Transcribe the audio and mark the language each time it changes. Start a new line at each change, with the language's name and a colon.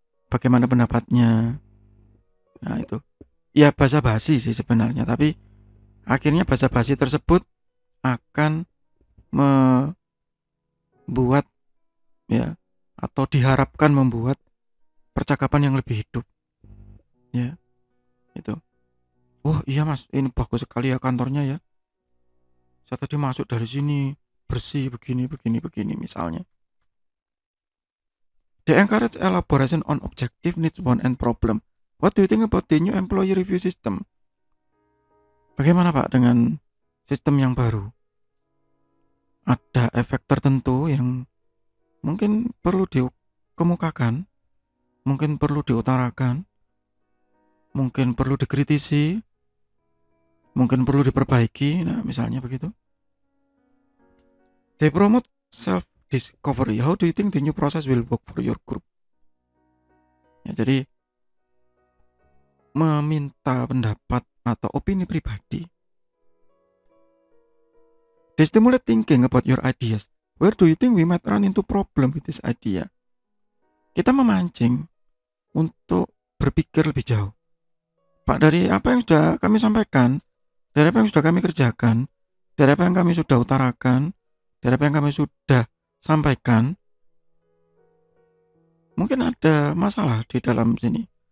Indonesian: Bagaimana pendapatnya? Nah itu. Ya basa-basi sih sebenarnya, tapi akhirnya basa-basi tersebut akan membuat ya atau diharapkan membuat percakapan yang lebih hidup. Ya. Itu. Wah iya Mas, ini bagus sekali ya kantornya ya. Saya tadi masuk dari sini bersih begini misalnya.
English: They encourage elaboration on objective needs, want and problem. What do you think about the new employee review system?
Indonesian: Bagaimana Pak dengan sistem yang baru? Ada efek tertentu yang mungkin perlu dikemukakan, mungkin perlu diutarakan, mungkin perlu dikritisi, mungkin perlu diperbaiki. Nah misalnya begitu.
English: They promote self-discovery. How do you think the new process will work for your group?
Indonesian: Ya, jadi meminta pendapat atau opini pribadi.
English: They stimulate thinking about your ideas. Where do you think we might run into problem with this idea?
Indonesian: Kita memancing untuk berpikir lebih jauh. Pak, dari apa yang sudah kami sampaikan, dari apa yang sudah kami kerjakan, dari apa yang kami sudah utarakan, dari apa yang kami sudah sampaikan, mungkin ada masalah di dalam sini.